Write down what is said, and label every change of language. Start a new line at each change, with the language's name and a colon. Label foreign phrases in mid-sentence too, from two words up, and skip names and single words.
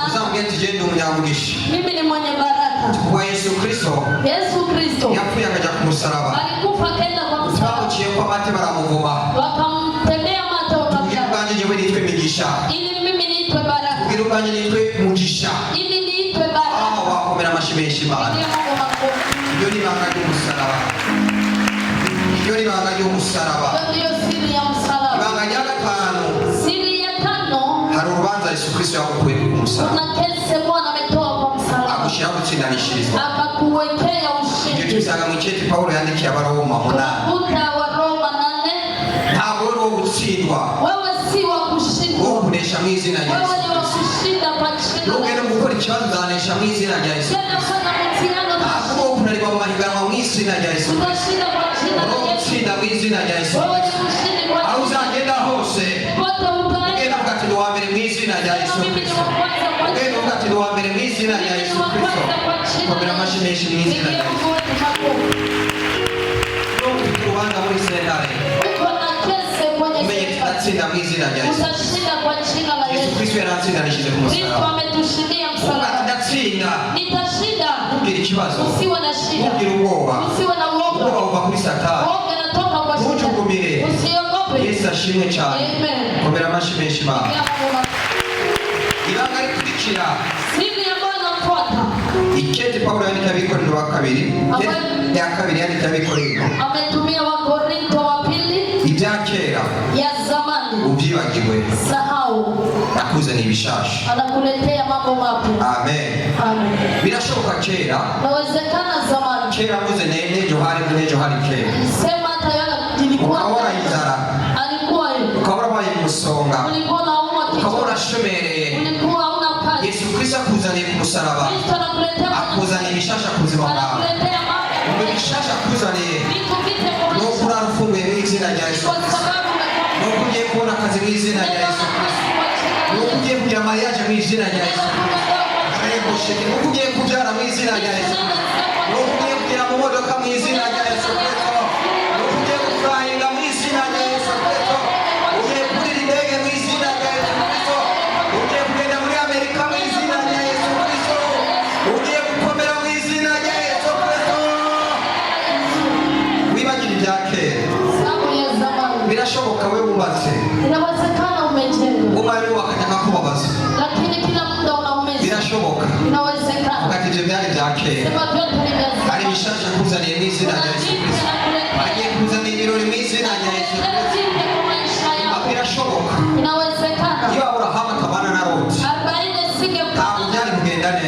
Kinyarwanda: uzambwira ati genda umunyamugisha
Swahili: Mimi ni mwenye baraka.
Kinyarwanda: kuba Yesu Kristo Yesu Kristo yapfuye akajya ku musaraba
Swahili: alikufa akaenda kwa msalaba.
Kinyarwanda: twamuciye ko amate baramuvuma
Swahili: Wakamtemea mate
Kinyarwanda: ubwira
Swahili: wakamjaa.
Kinyarwanda: ubwanjye njyewe nitwe imigisha
Swahili: Ili mimi niitwe baraka.
Kinyarwanda: ubwira ubwanjye nitwe mugisha
Swahili: Ili niitwe baraka.
Kinyarwanda: wakomera amashyi menshi Imana
Swahili: Pigia Mungu makofi.
Kinyarwanda: iryo ni ibanga ry'umusaraba iryo ni ibanga ry'umusaraba
Swahili: Hiyo ndiyo siri ya msalaba.
Kinyarwanda: ibanga rya gatanu
Swahili: Siri ya tano,
Kinyarwanda: hari urubanza Yesu Kristo yagukuye ku musaraba
Swahili: kuna kesi Bwana ametoa kwa msalaba.
Kinyarwanda: agushyiraho gutsindanishirizwa
Swahili: Akakuwekea
Kinyarwanda: ibyo
Swahili: ushindi.
Kinyarwanda: tubisanga mu iketi Pawulo yandikiye Abaroma 8
Swahili: Unakuta wa Roma 8.
Kinyarwanda: ntabwo uri uwo gutsindwa
Swahili: Wewe si wa
Kinyarwanda: uwo
Swahili: kushindwa.
Kinyarwanda: kunesha mu izina rya
Swahili: Wewe
Kinyarwanda: Yesu
Swahili: ni wa
Kinyarwanda: Kristo
Swahili: kushinda kwa jina la
Kinyarwanda: nubwo no
Swahili: Yesu.
Kinyarwanda: gukora ikibazo uzanesha mu izina rya Yesu
Swahili: Tena fanya mtihani
Kinyarwanda: ntabwo wo kunanirwa mu mahiganwa mu izina rya Yesu Kristo
Swahili: utashinda kwa jina
Kinyarwanda: uri
Swahili: la
Kinyarwanda: uwo
Swahili: Yesu.
Kinyarwanda: gutsinda mu izina rya Yesu
Swahili: Wewe
Kinyarwanda: Kristo
Swahili: ni mshindi kwa
Kinyarwanda: aho
Swahili: jina.
Kinyarwanda: uzagenda hose
Swahili: Pote
Kinyarwanda: ugenda
Swahili: utaenda.
Kinyarwanda: uvuga ati ni uwa mbere mu izina rya
Swahili: Sema
Kinyarwanda: Yesu
Swahili: mimi ni
Kinyarwanda: Kristo
Swahili: wa kwanza kwa
Kinyarwanda: ugenda
Swahili: jina.
Kinyarwanda: uvuga ati ni uwa mbere mu izina rya
Swahili: Mimi ni
Kinyarwanda: Yesu
Swahili: wa
Kinyarwanda: Kristo
Swahili: kwanza kwa jina
Kinyarwanda: komera
Swahili: la
Kinyarwanda: amashyi
Swahili: Yesu.
Kinyarwanda: menshi mu izina
Swahili: Pigia
Kinyarwanda: rya Yesu
Swahili: Mungu wetu makofi.
Kinyarwanda: ufite urubanza muri sentare
Swahili: Uko na kesi kwenye
Kinyarwanda: umenye
Swahili: shetani.
Kinyarwanda: tudatsinda mu izina rya Yesu
Swahili: Utashinda kwa jina la
Kinyarwanda: Yesu
Swahili: Yesu.
Kinyarwanda: Kristo yaratsindanishije ku
Swahili: Kristo
Kinyarwanda: musaraba
Swahili: ametushindia
Kinyarwanda: uvuga ati
Swahili: msalaba.
Kinyarwanda: ndatsinda
Swahili: Nitashinda.
Kinyarwanda: ntugire ikibazo
Swahili: Usiwe na shida.
Kinyarwanda: ntugire ubwoba
Swahili: Usiwe na
Kinyarwanda: ubwoba
Swahili: uoga.
Kinyarwanda: buva kuri satani
Swahili: Uoga inatoka kwa shetani.
Kinyarwanda: ntujugumire
Swahili: Usiogope.
Kinyarwanda: Yesu ashimwe cyane
Swahili: Amen.
Kinyarwanda: komera amashyi menshi Imana
Swahili: Pigia Mungu makofi.
Kinyarwanda: ibanga rikurikira
Swahili: Siri ambayo inafuata.
Kinyarwanda: ikete Pawulo yandikiye Abikorintho ba kabiri ya kabiri yandikiye Abikorintho
Swahili: Ametumia Wakorintho wa pili
Kinyarwanda: ibya kera
Swahili: ya zamani.
Kinyarwanda: ubyibagiwe
Swahili: Sahau.
Kinyarwanda: nakuzaniye ibishasha
Swahili: Anakuletea mambo mapya.
Kinyarwanda: amen
Swahili: Amen.
Kinyarwanda: birashoboka kera
Swahili: Inawezekana zamani.
Kinyarwanda: kera mvuze n'ejo hari kera
Swahili: Sema hata yale ilikuwa
Kinyarwanda: ukabona inzara
Swahili: alikuwa hivi.
Kinyarwanda: ukabona wabaye umusonga
Swahili: Ulikuwa unaumwa
Kinyarwanda: ukabona
Swahili: kichwa.
Kinyarwanda: ashomereye
Swahili: Ulikuwa hauna kazi.
Kinyarwanda: Yesu Kristo akuzaniye ku musaraba
Swahili: Kristo anakuletea
Kinyarwanda: akuzaniye ibishasha ku buzima bwawe
Swahili: anakuletea mambo.
Kinyarwanda: ubwo bishasha akuzaniye
Swahili: Vitu vipya kwa
Kinyarwanda: ni
Swahili: maisha.
Kinyarwanda: uko urara ufunguye mu izina rya Yesu
Swahili: Kwa
Kinyarwanda: Kristo
Swahili: sababu
Kinyarwanda: ni uko ugiye kubona akazi mu izina rya Yesu Kristo ni uko ugiye kugira mariage mu izina rya Yesu Kristo ni uko ugiye kubyara mu izina rya Yesu Kristo ni uko ugiye kugira mu modoka mu izina rya Yesu Kristo ni uko ugiye gufurahinga mu izina rya Yesu Kristo ugiye kurira indege mu izina rya Yesu Kristo ugiye kugenda muri Amerika mu izina rya Yesu Kristo ugiye gukomera mu izina rya Yesu Kristo wibagire ibya kera
Swahili: Sababu ya zamani.
Kinyarwanda: birashoboka we wubatse
Swahili: Inawezekana umejenga.
Kinyarwanda: umwari wakajya akakubabaza
Swahili: Lakini kila muda unaumiza.
Kinyarwanda: birashoboka
Swahili: Inawezekana.
Kinyarwanda: ugati ibyo byari ibya kera
Swahili: Sema vyote ni vya zamani.
Kinyarwanda: hari ibishasha akuzaniye mu izina rya Yesu Kristo agiye kuzanira ibirori mu izina rya Yesu Kristo birashoboka
Swahili: Inawezekana.
Kinyarwanda: iyo Aburahamu atabana na Loti 40 ntabwo byari kugenda neza